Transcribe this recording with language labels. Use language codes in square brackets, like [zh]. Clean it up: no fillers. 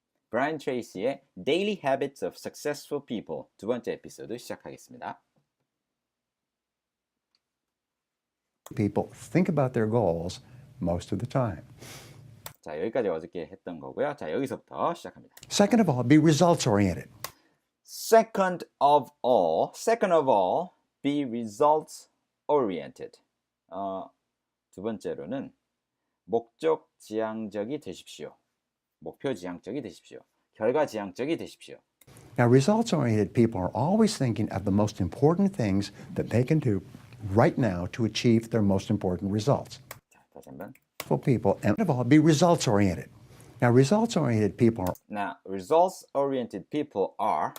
[ko] 브라이언 트레이시의 Daily Habits of Successful People 두 번째 에피소드 시작하겠습니다. [en] People think about their goals most of the time. [ko] 자, 여기까지 어저께 했던 거고요. 자, 여기서부터 시작합니다. [en] Second of all, be results oriented. Second of all, be results oriented. [ko] 두 번째로는 목적 지향적이 되십시오. 목표 지향적이 되십시오. 결과 지향적이 되십시오. [en] Now, results oriented people are always thinking of the most important things that they can do right now to achieve their most important results. [ko] 자, 다시 한번. [en] For people, and of all, be results oriented. Now, results oriented people are Now, results oriented people are